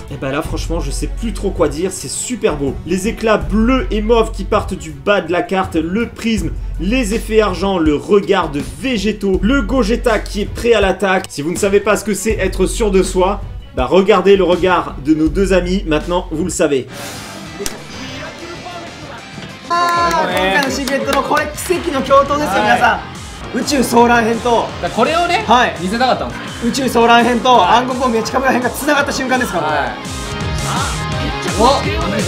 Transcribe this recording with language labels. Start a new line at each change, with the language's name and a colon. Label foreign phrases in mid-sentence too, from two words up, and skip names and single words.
French: Et ben là franchement je sais plus trop quoi dire, c'est super beau. Les éclats bleus et mauves qui partent du bas de la carte, le prisme, les effets argent, le regard de Végétaux, le Gogeta qui est prêt à l'attaque. Si vous ne savez pas ce que c'est être sûr de soi, bah regardez le regard de nos deux amis, maintenant vous le savez.
Japanese: 今回のシークレットのこれ奇跡の共闘ですよ、皆さん。宇宙ソーラン編とこれをね、見せたかったんです。宇宙ソーラン編と暗黒王メチカメラ編がつながった瞬間ですから。お、いいぞ。